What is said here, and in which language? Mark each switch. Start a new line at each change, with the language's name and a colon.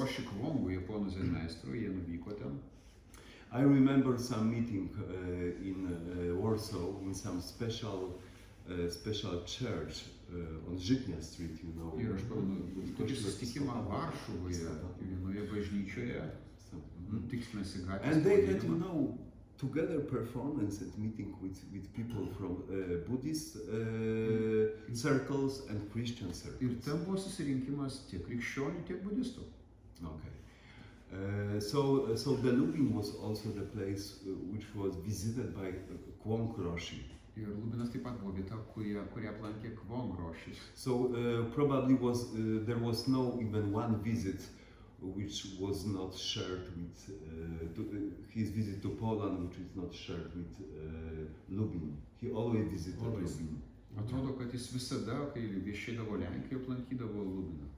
Lithuanian: Roshi Kwongu, japonų Zen meistru, jie nuvyko ten.
English: I remember some meeting in Warsaw in some special church on Żytnia Street,
Lithuanian: Ir aš pamenu, tokį susitikimą Varšuvoje, vienoje bažnyčioje, tikslinasi
English: And they had,
Lithuanian: gatvės.
English: together performance and meeting with people from Buddhist circles and Christian circles.
Lithuanian: Ir ten buvo susirinkimas tiek krikščionių, tiek budistų.
English: Okay. So the Lubin was also the place which was visited by Kwong Roshi.
Lithuanian: Ir Lubinas taip pat buvo vieta, kurie aplankė Kwong Rošis.
English: So probably there was no even one visit which was not shared with his visit to Poland, which is not shared with Lubin. He always visited Lubin.
Lithuanian: Atrodo, kad jis visada, kai viešėdavo Lenkijoje, aplankydavo Lubiną.